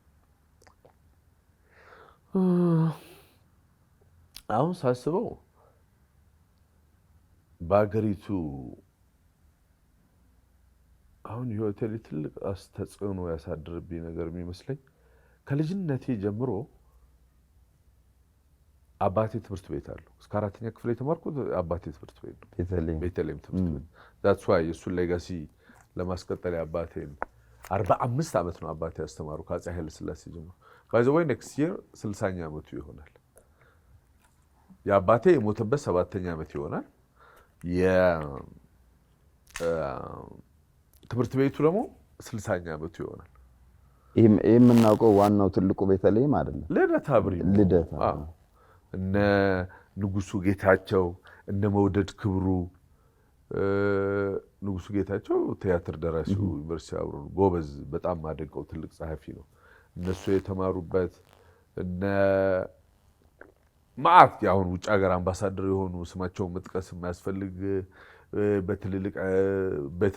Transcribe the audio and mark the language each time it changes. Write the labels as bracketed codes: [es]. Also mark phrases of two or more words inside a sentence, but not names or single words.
[am] አሁን ሳስበው በአገሪቱ አሁን ህይወቴ ላይ ትልቅ ተጽዕኖ ያሳድርብኝ ነገር የሚመስለኝ ከልጅነቴ ጀምሮ አባቴ ትምህርት ቤት አለው። እስከ 4ኛ ክፍል የተማርኩት አባቴ ትምህርት ቤት ነው፣ ቤተልሔም ትምህርት ቤት። [en] that's why [am] የሱን ሌጋሲ ለማስቀጠል አባቴን 45 ዓመት ነው አባቴ ያስተማሩ ከአፄ ኃይለ ሥላሴ ጀምሮ። [en] by the way next year [am] 60ኛ ዓመቱ ይሆናል። የአባቴ የሞተበት 7ኛ ዓመት ይሆናል። ትምህርት ቤቱ ደግሞ 60ኛ ዓመቱ ይሆናል። የምናውቀው ዋናው ትልቁ ቤተልሔም አይደለም፣ ልደታ ብሪሞ። እነ ንጉሱ ጌታቸው እነ መውደድ ክብሩ። ንጉሱ ጌታቸው ቲያትር ደራሲው ዩኒቨርሲቲ አብሮ ጎበዝ፣ በጣም ማደንቀው ትልቅ ጸሐፊ ነው። እነሱ የተማሩበት እነ ማአት ያሁን ውጭ ሀገር አምባሳደር የሆኑ ስማቸውን መጥቀስ የማያስፈልግ በትልልቅ ቤተ